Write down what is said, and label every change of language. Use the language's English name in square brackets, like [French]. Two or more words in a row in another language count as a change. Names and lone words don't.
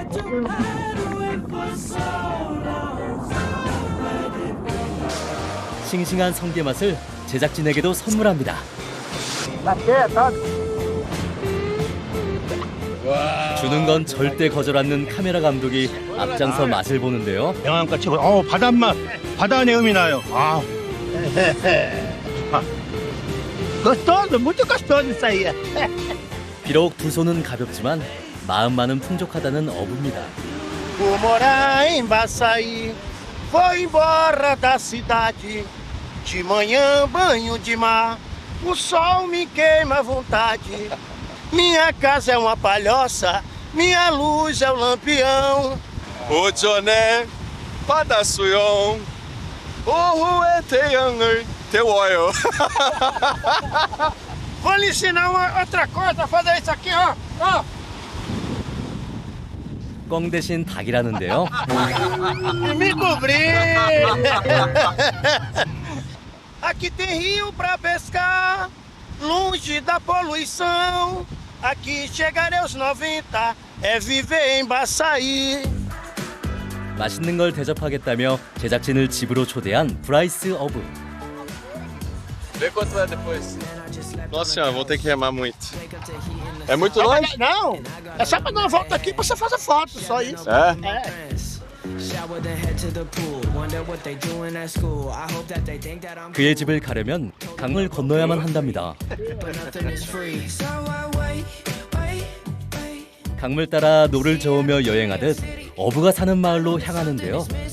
[Korean] 싱싱한 성게 맛을 제작진에게도 선물합니다. 주는 건 절대 거절 않는 카메라 감독이 앞장서 맛을 보는데요. 영양가 최고. 바닷맛, 바다 내음이 나요. 아, [Portuguese] Gostoso, muito gostoso isso aí. [Korean] 비록 두 손은 가볍지만 마음만은 풍족하다는 어부입니다. [Portuguese] Vou morar em Baçaí, vou embora da cidade. De manhã, banho de mar, o sol me queima à vontade. Minha casa é uma palhoça, minha luz é o lampião. [Korean] 오전에 바다 수영, 오후에 태양을 데워요. [Portuguese] Vou lhe ensinar outra coisa, fazer isso aqui, ó. Ó. [Korean] 꽝 대신 닭이라는데요. [Portuguese] E me cobrir. Aqui tem rio pra pescar, longe da poluição. Aqui chegarei aos 90, é viver em Baçaí. [Korean] 맛있는 걸 대접하겠다며 제작진을 집으로 초대한 브라이스 어부. [Portuguese] Vê quanto é depois. Nossa senhora, vou ter que remar muito. É muito longe? Não, é só pra dar uma volta aqui pra você fazer foto, só isso. É? [Korean] 그의 집을 가려면 강을 건너야만 한답니다. 강물 따라 노를 저으며 여행하듯 어부가 사는 마을로 향하는데요.